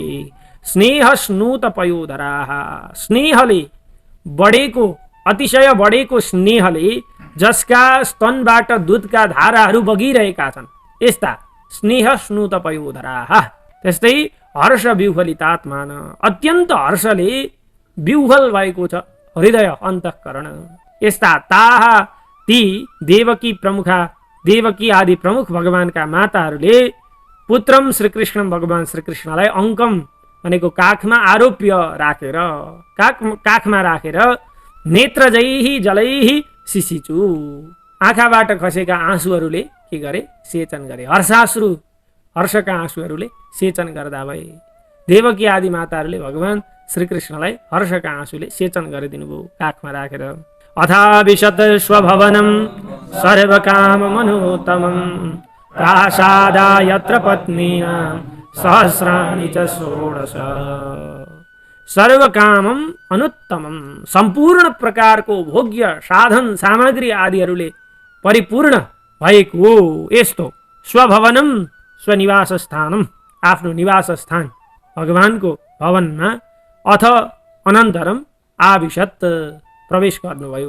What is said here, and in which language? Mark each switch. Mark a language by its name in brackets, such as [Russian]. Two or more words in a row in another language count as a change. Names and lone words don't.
[Nepali] स्नेहस्नुतपयोधराः, स्नेहले बढेको, अतिशय बढेको स्नेहले जसका स्तनबाट दुधका धाराहरू बगिरहेका छन्, यस्ता स्नेहस्नुतपयोधराः। त्यस्तै [Sanskrit] हर्ष विह्वलितात्मान, [Nepali] अत्यन्त हर्षले विह्वल भएको छ हृदय अन्तःकरण। यस्ता ताः ती देवकी प्रमुखा, देवकी आदि प्रमुख भगवानका माताहरूले पुत्रम श्रीकृष्ण, भगवान श्रीकृष्णलाई अङ्कम भनेको काखमा आरोप्य राखेर, काखमा राखेर [Sanskrit] नेत्रजैहि जलैहि शिशिचु, [Nepali] आँखाबाट खसेका आँसुहरूले के गरे, सेचन गरे। हर्षाश्रु, हर्षका आँसुहरूले सेचन गर्दा भए। देवकी आदि माताहरूले भगवान श्रीकृष्णलाई हर्षका आँसुले सेचन गरिदिनु भयो काखमा राखेर। [Sanskrit] अथा विशत स्वभवनं सर्वकाम मनोत्तमं प्रासादा यत्र पत्नीनां सहस्राणि च षोडश। सर्वकामम अनुत्तमम, [Nepali] सम्पूर्ण प्रकारको भोग्य साधन सामग्री आदिहरूले परिपूर्ण भएको यस्तो स्वभवनम, स्वनिवास स्थानम, आफ्नो निवास स्थान भगवानको भवनमा [Sanskrit] अथ अनन्तरम आविशत् [Nepali] प्रवेश गर्नुभयो।